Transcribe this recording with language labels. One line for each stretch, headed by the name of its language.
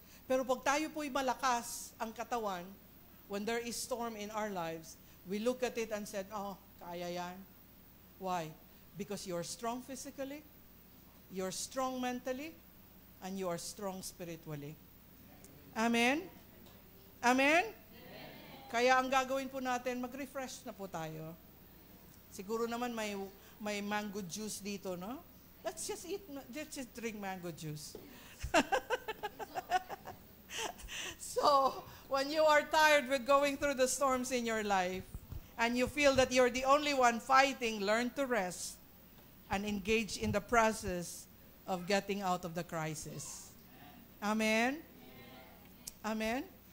Filipino: Pero pag tayo po'y malakas ang katawan,
English: when there is storm in our lives, we look at it and said, oh,
Filipino: kaya yan.
English: Why? Because you're strong physically, you're strong mentally, and you are strong spiritually. Amen? Amen?
Filipino: Kaya ang gagawin po natin, mag-refresh na po tayo. Siguro naman may mango juice dito, no?
English: Let's just drink mango juice. So, when you are tired with going through the storms in your life, and you feel that you're the only one fighting, learn to rest and engage in the process of getting out of the crisis. Amen? Amen?